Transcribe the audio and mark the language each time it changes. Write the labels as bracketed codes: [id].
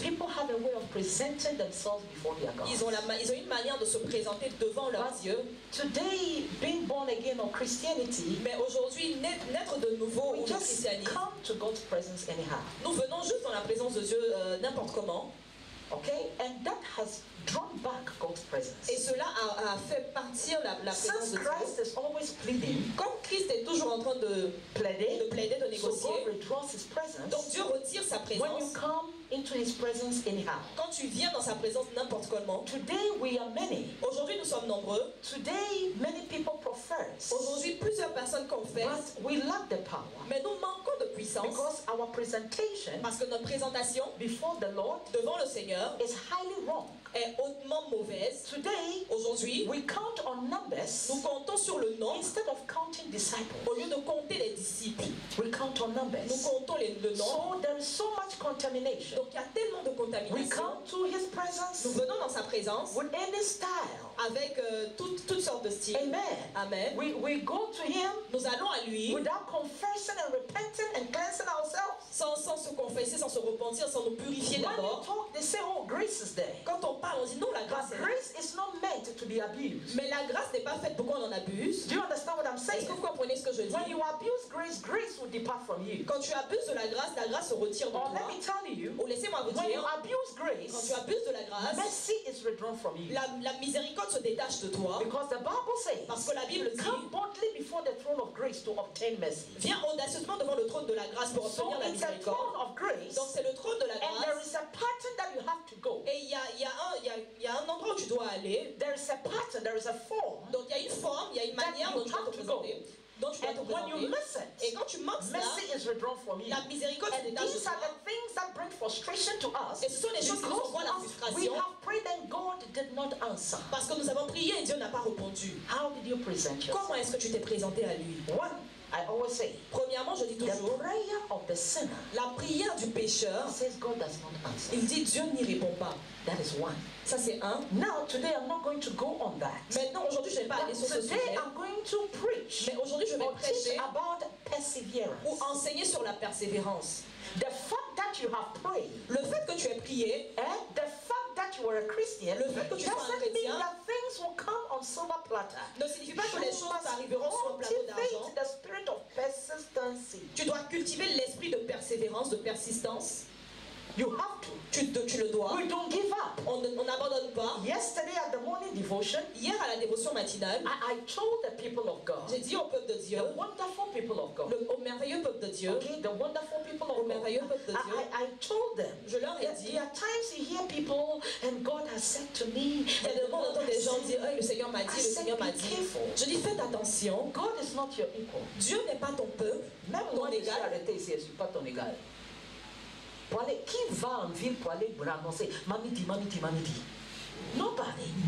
[en] people have a way of presenting themselves before their God. [fr] Ils ont une manière de se présenter devant leur Dieu. [en] Today, being born again or Christianity, [fr] mais aujourd'hui, naître de nouveau au christianisme, [en] come to God's presence anyhow. [fr] Nous venons juste dans la présence de Dieu n'importe comment. [en] Okay, and that has drawn back God's presence. [fr] Et cela a fait partir la présence de Dieu. [en] Christ is always pleading, [fr] comme Christ est toujours en train de plaider, de négocier, [en] so God withdraws his presence. [fr] Donc Dieu retire sa présence. [en] When you come into his presence anyhow. [fr] Quand tu viens dans sa présence n'importe comment. [en] Today we are many. [fr] Aujourd'hui nous sommes nombreux. [en] Today many people profess. [fr] Aujourd'hui plusieurs personnes confessent. [en] But we lack the power. [fr] Mais nous manquons de puissance. [en] Because our presentation, [fr] parce que notre présentation [en] before the Lord, [fr] devant le Seigneur, [en] is highly wrong. [fr] Est hautement mauvaise. [en] Today, [fr] aujourd'hui, [en] we count on numbers. [fr] Nous comptons sur le nombre. [en] Instead of counting disciples. [fr] Au lieu de compter les disciples. [en] We count on numbers. [fr] Nous comptons le nombre. [en] So there is so much contamination. [fr] Donc il y a tellement de contamination. [en] We come to his presence. [fr] Nous venons dans sa présence. [en] With any style. [fr] Avec toutes sortes de styles. Amen. Amen. [en] We go to him. [fr] Nous allons à lui. [en] Without confessing and repenting and cleansing ourselves. [fr] Sans se confesser, sans se repentir, sans nous purifier d'abord. [en] When you talk, they say, oh, grace is there. [fr] Quand on parle, on dit non, la grâce est là. [en] Grace is not meant to be abused. [fr] Mais la grâce n'est pas faite pour qu'on en abuse. [en] Do you understand what I'm saying? [fr] Est-ce que vous comprenez ce que je dis? [en] When you abuse grace, grace will depart from you. [fr] Quand tu abuses de la grâce se retire de toi. [en] Let me tell you. [fr] Ou laissez-moi vous [en] when [fr] dire. [en] You abuse grace, [fr] quand tu abuses de la grâce, [en] mercy is withdrawn from you. [fr] La miséricorde se détache de toi. [en] Because the Bible says, [fr] parce que la Bible dit, [en] come boldly before the throne of grace to obtain mercy. [fr] Viens audacieusement devant le trône de la grâce pour obtenir la miséricorde. [en] Of grace, [fr] donc c'est le trône de la grâce. [en] And there is a pattern that you have to go. [fr] Et il y a un endroit où tu dois aller. [en] There is a pattern, there is a form. [fr] Donc il y a une forme, il y a une manière dont tu dois te présenter. Donc tu dois te présenter. Et quand tu manques ça, la miséricorde se détache de toi. [en] Things that bring frustration to us. [fr] Et ce sont les choses qui nous envoient la frustration. [en] We have prayed and God did not answer. [fr] Parce que nous avons prié et Dieu n'a pas répondu. [en] How did you present yourself? [fr] Comment est-ce que tu t'es présenté à lui? [en] One, I always say, [fr] premièrement, je dis toujours, [en] the prayer of the sinner, [fr] la prière du pécheur, [en] says God does not answer. [fr] Il dit Dieu n'y répond pas. [en] That is one. [fr] Ça c'est un. [en] Now today I'm not going to go on that. [fr] Maintenant aujourd'hui je ne vais pas aller sur ce sujet. [en] Today I'm going to preach. [fr] Mais aujourd'hui je vais prêcher [en] about perseverance. [fr] Ou enseigner sur la persévérance. [en] The fact that you have prayed, [fr] le fait que tu aies prié, [en] the fact that you are a Christian, [fr] le fait que tu sois un chrétien, [en] that things will come on silver platter. [fr] Ne signifie pas que les choses arriveront sur un plateau d'argent. [en] The spirit of persistency. [fr] Tu dois cultiver l'esprit de persévérance, de persistance. [en] You have to. [fr] Tu le dois. [en] We don't give up. [fr] On n'abandonne pas. [en] Yesterday at the morning devotion, [fr] hier à la dévotion matinale, [en] I told the people of God, [fr] j'ai dit au peuple de Dieu, [en] the wonderful people of God, [fr] au merveilleux peuple de Dieu, [en] okay, the wonderful people of God, [fr] merveilleux peuple de Dieu, [en] I told them, [fr] je leur ai dit, [en] there are times you hear people and God has said to me, [fr] il y a des moments où des gens disent, oh, le Seigneur m'a dit, le Seigneur m'a dit. Je dis, faites attention. [en] God is not your equal. [fr] Dieu n'est pas ton peuple, même ton égal. Arrêtez ici, je ne suis pas ton égal. Qui va en ville pour aller annoncer Mamidi, Mamidi, Mamidi? [en] Nobody.